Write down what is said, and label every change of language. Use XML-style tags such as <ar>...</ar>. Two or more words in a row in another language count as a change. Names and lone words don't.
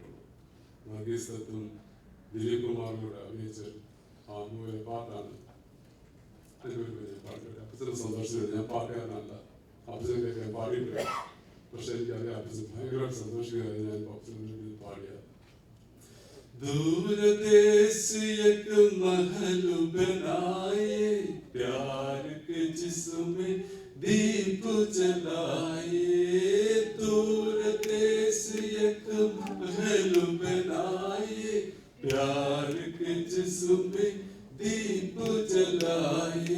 <ml>നഗീസത്തും ദിലീപ് കുമാറിലൂടെ അഭിനയിച്ച ആ മൂവിലെ പാട്ടാണ് അതിൻ്റെ ഒരു വലിയ പാട്ട്. അപ്പച്ചൻ്റെ സന്തോഷത്തിൽ ഞാൻ പാട്ടുകാരനല്ല, അപ്പച്ചനെ കേൾക്കാൻ പാടിയിട്ടില്ല. പക്ഷെ എനിക്കറിയാം അപ്പച്ചൻ ഭയങ്കരമായിട്ട് സന്തോഷിക്കുകയായി ഞാൻ അപ്പച്ചനെ പാടിയ</ml> <hi>दूर देश एक महल बनाए प्यार के जिसमें दीप जलाए. दूर देश एक महल बनाए प्यार के जिसमें दीप जलाए.</hi>